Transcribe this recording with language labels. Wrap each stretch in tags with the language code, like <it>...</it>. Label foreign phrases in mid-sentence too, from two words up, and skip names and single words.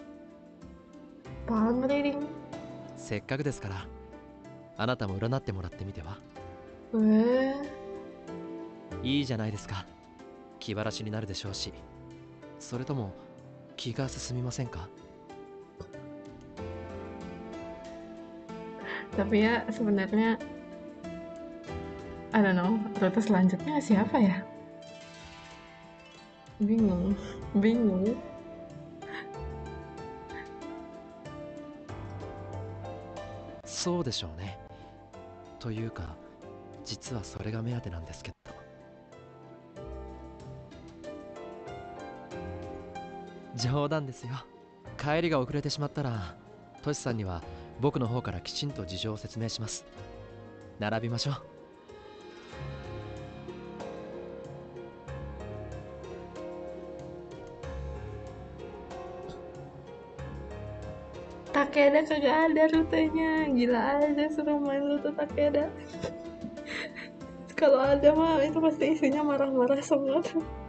<en>Palm reading?</en> <ja>せっかくですからあなたも占ってもらってみては。いいじゃないですか。気晴らしになるでしょうし。それとも気が進みませんか？</ja> <id>Tapi ya sebenarnya</id> <en>I don't know,</en> <id>rute selanjutnya siapa ya? Bingung.</id> <ja>そうでしょうね。というか実はそれが目当てなんですけど。冗談ですよ。帰りが遅れてしまったらトシさんには僕の方からきちんと事情を説明します。並びましょう。</ja> <id>Takeda kagak ada rutenya, gila aja suruh main rute Takeda. Kalau ada mah itu pasti isinya marah-marah semua tuh.</id>